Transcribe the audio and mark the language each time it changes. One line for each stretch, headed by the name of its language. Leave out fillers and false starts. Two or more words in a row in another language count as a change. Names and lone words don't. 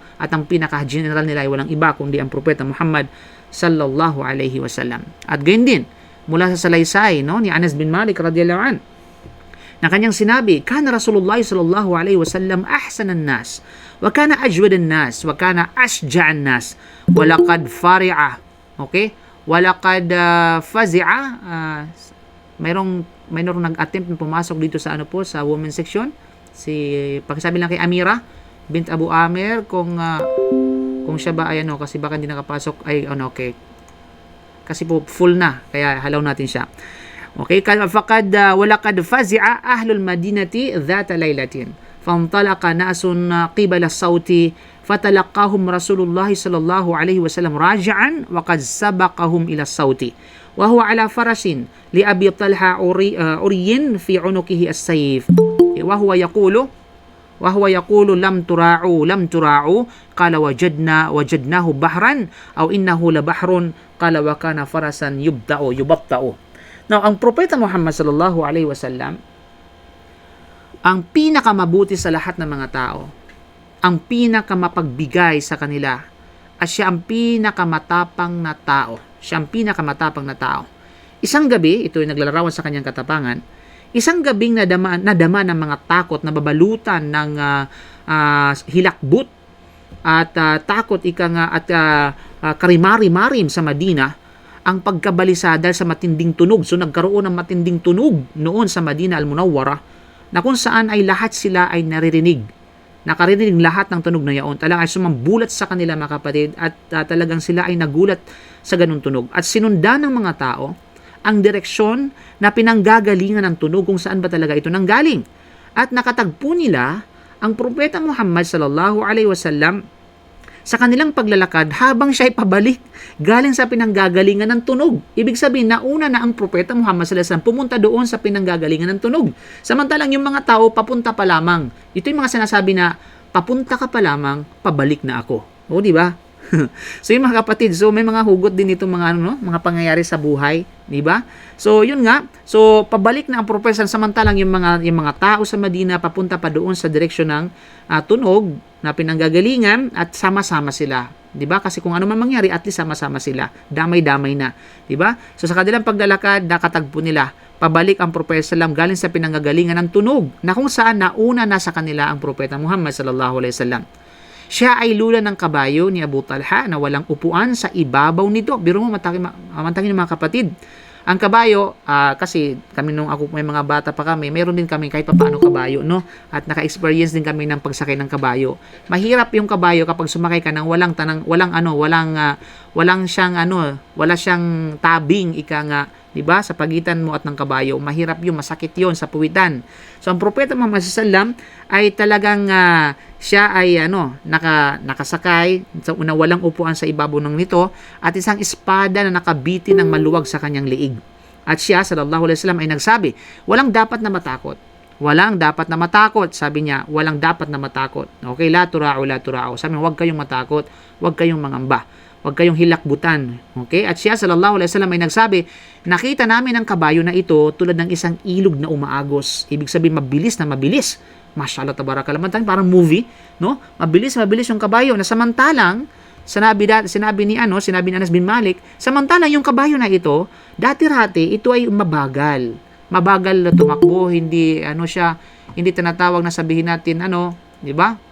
Filipino: At ang pinaka-general nila ay walang iba kundi ang Propeta Muhammad
Arabic: صلى الله عليه وسلم.
Filipino: At gayon din, mula sa salaysay ni Anas bin Malik
Arabic: رضي الله عن,
Filipino: na kanyang sinabi,
Arabic: كان رسول الله صلى الله عليه وسلم أحسن الناس وكان أجود الناس وكان أشجع الناس ولقد فزع. Okay? ولقد فزع,
Filipino: mayroong nag-attempt na pumasok dito sa sa
English: women's section.
Filipino: Pakisabi lang kay Amira bint Abu Amir kung siya ba ay kasi baka hindi nakapasok ay okay. Kasi po full na, kaya halaw natin siya.
Arabic: Okay, ولقد فزع أهل المدينة ذات ليلة. فانطلق ناس قبل الصوت فتلقاهم رسول الله صلى الله عليه وسلم راجعا وقد سبقهم إلى الصوت وهو على فرس لأبي طلحة عري في عنقه السيف وهو يقول لم تراعوا قال وجدناه بحرا أو إنه لبحر قال وكان فرسا يبطأ.
Filipino: Now, ang Propeta Muhammad
Arabic: صلى الله عليه وسلم
Filipino: ang pinakamabuti sa lahat ng mga tao, ang pinakamapagbigay sa kanila, at siya ang pinakamatapang na tao. Siya ang pinakamatapang na tao. Isang gabi, ito yung naglalarawan sa kanyang katapangan, isang gabing nadama ng mga takot na babalutan ng hilakbut at takot at karimari-marim sa Madina, ang pagkabalisa dahil sa matinding tunog. So nagkaroon ng matinding tunog noon sa Madina al-Munawwara na kung saan ay lahat sila ay naririnig. Nakarinig lahat ng tunog na yaon. Talagang ay sumambulat sa kanila mga kapatid at talagang sila ay nagulat sa ganung tunog. At sinundan ng mga tao ang direksyon na pinanggagalingan ng tunog kung saan ba talaga ito nanggaling. At nakatagpo nila ang Propeta Muhammad
Arabic: صلى الله عليه وسلم
Filipino: sa kanilang paglalakad habang siya ay pabalik galing sa pinanggagalingan ng tunog. Ibig sabihin, nauna na ang Propeta Muhammad
Arabic: صلى الله عليه وسلم
Filipino: pumunta doon sa pinanggagalingan ng tunog. Samantalang yung mga tao, papunta pa lamang. Ito yung mga sinasabi na, papunta ka pa lamang, pabalik na ako. O, di ba? So, yung mga kapatid, so may mga hugot din itong mga, mga pangyayari sa buhay. Di ba? So, yun nga. So, pabalik na ang Propeta samantalang yung mga tao sa Madina papunta pa doon sa direksyon ng tunog na pinanggagalingan at sama-sama sila. 'Di ba? Kasi kung ano man mangyari, at least sama-sama sila. Damay-damay na, 'di ba? So sa kanilang paglalakad, nakatagpo nila. Pabalik ang Propeta sallam galing sa pinanggagalingan ng tunog na kung saan nauna na sa kanila ang Propeta Muhammad
Arabic: صلى الله عليه وسلم.
Filipino: Siya ay lula ng kabayo ni Abu Talha na walang upuan sa ibabaw nito. Biro mo matangin mga kapatid. Ang kabayo, kasi kami nung ako may mga bata pa kami, meron din kami kahit papaano kabayo, no? At naka-experience din kami ng pagsakay ng kabayo. Mahirap yung kabayo kapag sumakay ka ng wala siyang tabing, ika nga, 'di ba? Sa pagitan mo at ng kabayo, mahirap 'yung masakit 'yon sa puwitan. So ang Propeta Muhammad sallam ay talagang siya ay nakasakay sa una walang upuan sa ibabaw ng nito at isang espada na nakabitin ng maluwag sa kanyang liig. At siya
Arabic: صلى الله عليه وسلم
Filipino: ay nagsabi, walang dapat na matakot. Walang dapat na matakot, sabi niya, walang dapat na matakot.
Arabic: Okay, لا تراعوا.
Filipino: Sabi niya, huwag kayong matakot, huwag kayong mangamba, huwag kayong hilakbutan. Okay? At siya
Arabic: صلى الله عليه وسلم
Filipino: ay nagsabi, nakita namin ang kabayo na ito tulad ng isang ilog na umaagos. Ibig sabihin mabilis na mabilis.
Arabic: ما شاء الله تبارك الله.
Filipino: Parang movie, no? Mabilis yung kabayo na samantalang sinabi ni Anas bin Malik, samantalang yung kabayo na ito, dati-rati ito ay mabagal na tumakbo, hindi tinatawag na sabihin natin di ba?